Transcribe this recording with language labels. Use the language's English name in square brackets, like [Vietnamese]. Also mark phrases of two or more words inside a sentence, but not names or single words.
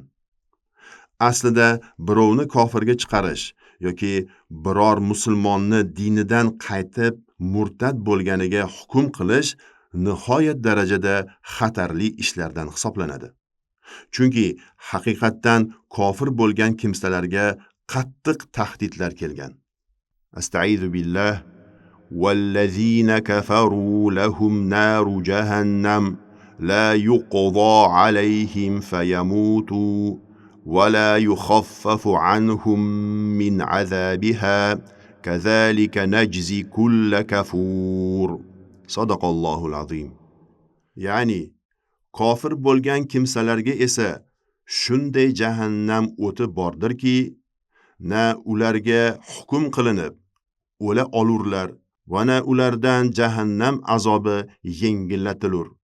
[Uzbek] Aslida birovni kofirga chiqarish yoki biror musulmonni dinidan qaytib murtad bo'lganiga hukm qilish nihoyat darajada xatarli ishlardan hisoblanadi. Chunki haqiqatdan kofir bo'lgan kimsalarga qattiq tahdidlar kelgan. [Arabic] أستعيذ بالله. وَالَّذِينَ كَفَرُوا لَهُمْ نَارُ جَهَنَّمَ لَا يُقْضَى عَلَيْهِمْ فَيَمُوتُوا وَلَا يُخَفَّفُ عَنْهُمْ مِنْ عَذَابِهَا كَذَلِكَ نَجْزِي كُلَّ كَفُورٍ. صدق الله العظيم. [Uzbek] Ya'ni kofir bo'lgan kimsalarga esa shunday jahannam o'ti bordirki, na ularga hukm qilinib o'la olurlar va na ulardan jahannam azobi yengillatilur.